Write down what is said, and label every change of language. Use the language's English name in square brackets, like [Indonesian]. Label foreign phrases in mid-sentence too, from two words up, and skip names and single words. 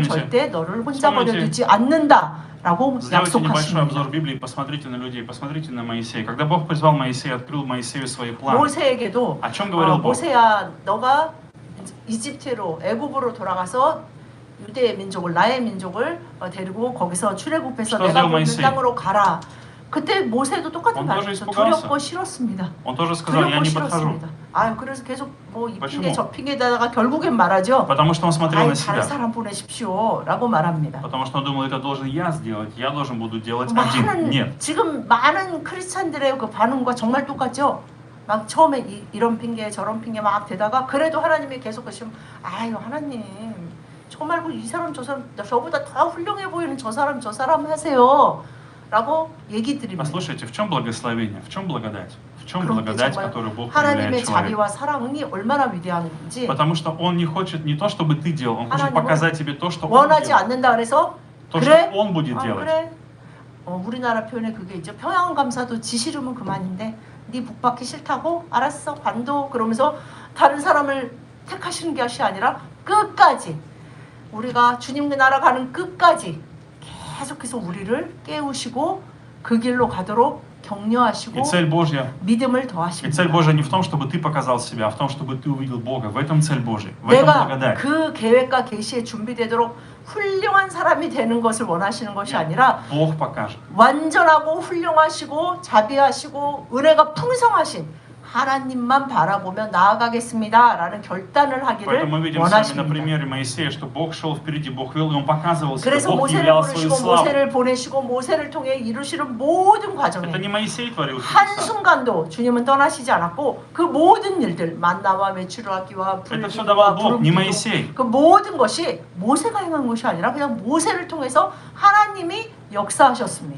[Russian] Вспомните. [Korean] 절대 너를 혼자 [Russian] Вспомните. [Korean] 버려두지 않는다라고 [Russian] Сделайте небольшой обзор [Korean] 약속하십니다. [Russian] Библии, посмотрите на людей, посмотрите на Моисея. Когда Бог призвал Моисея, открыл Моисею свои планы. [Korean] 모세에게도 [Russian] О чем говорил Бог? [Korean] 모세야 너가 이집트로 애굽으로 돌아가서 유대의 민족을 나의 민족을 데리고 거기서 출애굽해서 [Russian] Что [Korean] 내가 [Russian] сделал [Korean] 보는 [Russian] Моисей? [Korean] 땅으로 가라. 그때 모세도 똑같은 [Russian] Он [Korean] 말을 [Russian] тоже [Korean] 했어. [Russian] испугался. [Korean] 두렵고 싫었습니다. [Russian] Он тоже сказал, я [Korean] 두렵고 [Russian] не подхожу. [Korean] 싫었습니다. 그래서 계속 뭐 이 [Russian] Почему? [Korean] 핑계 저 핑계다가 결국엔 말하죠. [Russian] Потому что он смотрел на [Korean] 다른 [Russian] себя. [Korean] 사람 보내십시오라고 말합니다. [Russian] Потому что он думал, это должен я сделать. Я должен буду делать один. Нет. [Korean] 지금 많은 크리스찬들의 그 반응과 정말 똑같죠. 막 처음에 이런 핑계 저런 핑계 막 대다가 그래도 하나님이 계속 그러시면 아유 하나님 저 말고 이 사람 저 사람 저보다 더 훌륭해 보이는 저 사람 하세요 라고 얘기 드립니다. [Russian] Послушайте, в чем благословение, в чем благодать? В чем [Korean] 그런데 [Russian] благодать, [Korean] 정말 [Russian] которую Бог [Korean] 하나님의 [Russian] проявляет человеку? [Korean] 자비와 사랑이 얼마나 위대한지 [Russian] Потому что Он не хочет не то, чтобы ты делал, Он хочет [Korean] 하나님은 [Russian] показать тебе то, что Он [Korean] 원하지 [Russian] делает. [Korean] 않는다 그래서 [Russian] То, [Korean] 그래? [Russian] что Он будет делать. [Korean] 그래? 우리나라 표현에 그게 있죠. 평양감사도 지 싫으면 그만인데 네 북받기 싫다고? 알았어 관도 그러면서 다른 사람을 택하시는 것이 아니라 끝까지 우리가 주님 나라 가는 끝까지 계속해서 우리를 깨우시고 그 길로 가도록 격려하시고 [Russian] И цель Божья [Korean] 믿음을 [Russian] И [Korean] 더하십니다. [Russian] цель Божья не в том, чтобы ты показал себя, а в том, чтобы ты увидел Бога. В этом цель Божья, в этом [Korean] 내가 [Russian] благодать. [Korean] 그 계획과 계시에 준비되도록 훌륭한 사람이 되는 것을 원하시는 것이 아니라 [Russian] Бог покажет. [Korean] 완전하고 훌륭하시고 자비하시고 은혜가 풍성하신 하나님만 바라보며 나아가겠습니다 라는 결단을 하기를 [Russian] Поэтому мы видим с вами на [Korean] 원하십니다. [Russian] примере Моисея, что Бог шел впереди, Бог вел, и Он показывал себя, [Korean] 그래서 [Russian] Бог [Korean] 모세를 [Russian] являл свою [Korean] 부르시고 [Russian] славу. [Korean] 모세를 보내시고 모세를 통해 이루시는 모든 과정에 [Russian] Это не Моисей творил чудеса. [Korean] 한순간도 주님은 떠나시지 않았고 그 모든 일들 만나와 메추라기와 [Russian] Это все [Korean] 불기와 [Russian] давал Бог, не [Korean] 구름 [Russian] Моисей. [Korean] 그 모든 것이 모세가 행한 것이 아니라 그냥 모세를 통해서 하나님이 역사하셨습니다.